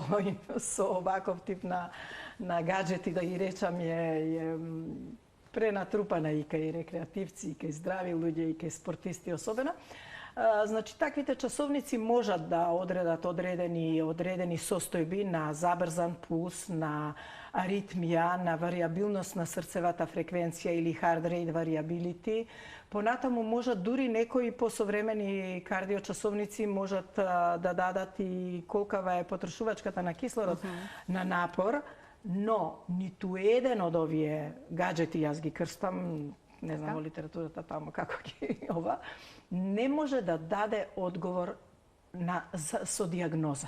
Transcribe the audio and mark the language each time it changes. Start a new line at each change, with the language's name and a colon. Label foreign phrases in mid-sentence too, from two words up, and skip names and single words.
Macedonian: Со оваков тип на гаджети, да ги речам, е пренатрупана и кај рекреативци, и кај здрави луѓе, и кај спортисти особено. Значи, таквите часовници можат да одредат одредени состојби на забрзан пулс, на аритмија, на вариабилност на срцевата фреквенција или
English: heart rate variability.
Macedonian: Понатаму можат дури некои посовремени кардиочасовници можат да дадат и колкава е потрошувачката на кислород на напор, но ниту еден од овие гаджети, јас ги крстам, не знам во литературата таму како ги не може да даде одговор со диагноза.